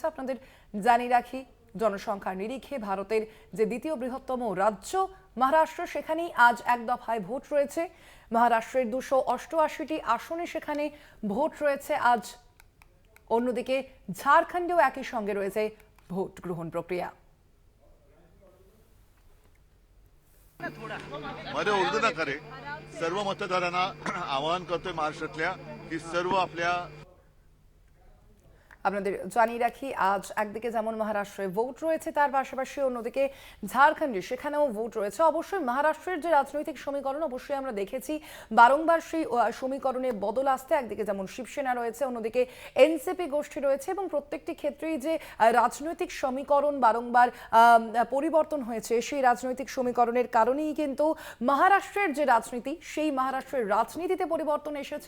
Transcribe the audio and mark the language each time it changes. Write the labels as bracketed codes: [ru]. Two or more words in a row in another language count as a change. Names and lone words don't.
[bn] আপনাদের জানিয়ে রাখি, জনসংখ্যার নিরিখে ভারতের যে দ্বিতীয় বৃহত্তম রাজ্য মহারাষ্ট্র, সেখানেই আজ এক দফায় ভোট রয়েছে। মহারাষ্ট্রের 288টি আসনে সেখানে ভোট রয়েছে আজ। অন্যদিকে ঝাড়খণ্ডেও একই সঙ্গে রয়েছে ভোট গ্রহণ প্রক্রিয়া। [mr] मध्ये उलट न करे, सर्व मतदारांना आवाहन करतोय महाराष्ट्रातल्या की सर्व आपल्या [bn] আপনাদের জানিয়ে রাখি, আজ একদিকে যেমন মহারাষ্ট্রে ভোট রয়েছে, তার পাশাপাশি অন্যদিকে ঝাড়খণ্ডে সেখানেও ভোট রয়েছে। অবশ্যই মহারাষ্ট্রের যে রাজনৈতিক সমীকরণ, অবশ্যই আমরা দেখেছি বারংবার সেই সমীকরণে বদল আসতে। একদিকে যেমন শিবসেনা রয়েছে, অন্যদিকে এনসিপি গোষ্ঠী রয়েছে, এবং প্রত্যেকটি ক্ষেত্রেই যে রাজনৈতিক সমীকরণ বারংবার পরিবর্তন হয়েছে, সেই রাজনৈতিক সমীকরণের কারণেই কিন্তু মহারাষ্ট্রের যে রাজনীতি, সেই মহারাষ্ট্রের রাজনীতিতে পরিবর্তন এসেছে।